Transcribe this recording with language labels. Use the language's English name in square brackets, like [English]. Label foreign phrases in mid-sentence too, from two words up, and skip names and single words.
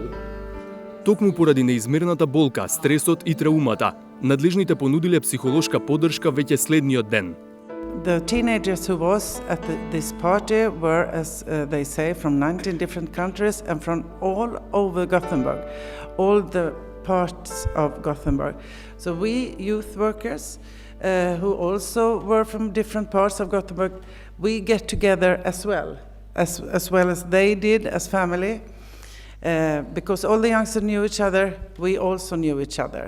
[Macedonian] Токму поради неизмерната болка, стресот и траумата, надлежните понудиле психолошка поддршка веќе следниот ден. [English] The teenagers who was at this party were, as they say, from 19 different countries and from all over Gothenburg, all the parts of Gothenburg. So we youth workers, who also were from different parts of Gothenburg, we get together as well as they did as family, because all the youngsters knew each other, we also knew each other.